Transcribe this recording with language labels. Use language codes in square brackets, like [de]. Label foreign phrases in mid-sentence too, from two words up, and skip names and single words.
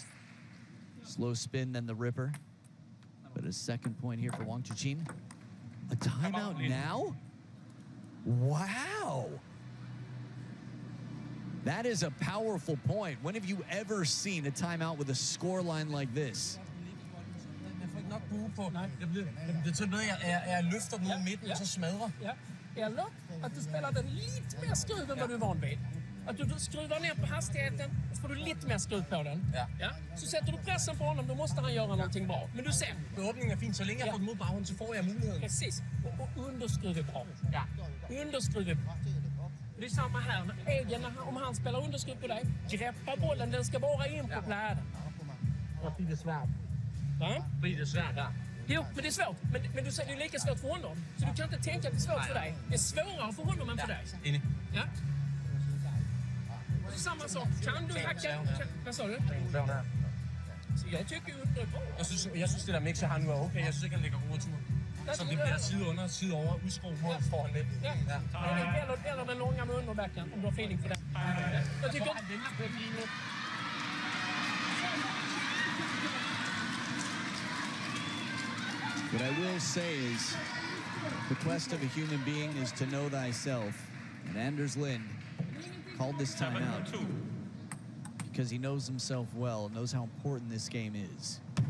[en] Slow spin, then the ripper. But a second point here for Wang Chuqin. A timeout now? Wow. That is a powerful point. When have you ever seen a timeout with a score line like this? [da] bue på. Det betyder noget, jeg løfter den ud midten, og så smadrer. Ja. [sv] Eller att du spelar den lite mer skruv än vad du är van vid. Att du skruvar ner på hastigheten, så får du lite mer skruv på den. Ja. Så sätter du pressen på honom, då måste han göra någonting bra. Men du ser. Öppningen är fin, så länge jag får den mot baghånd så får jag möjligheten. Precis. Och underskruv är bra. Ja. Underskruv är bra. Det är samma här. Om han spelar underskruv på dig, greppa bollen, den ska vara in på pläden. Ja, blir det svårt. Va? Blir det svårt där? Jo, men det är svårt. Men du säger det är lika svårt för honom. Så du kan inte tänka att det är svårt för dig. Det är svårare för honom än för dig. Enig. Ja. Och samma sak. Kan du hacka... Vad sa du? Så jag tycker ju det är bra. [da] Jeg synes det der mix, jeg har nu er okay. Jeg synes ikke, han lægger gode tur. Så det bliver side under, side over, udskruet mål foran lidt. Ja. [sv] Eller den långa med underbacken, om du har feeling för det. Jag tycker... [en] What I will say is, the quest of a human being is to know thyself. And Anders Lind called this time out because he knows himself well, knows how important this game is.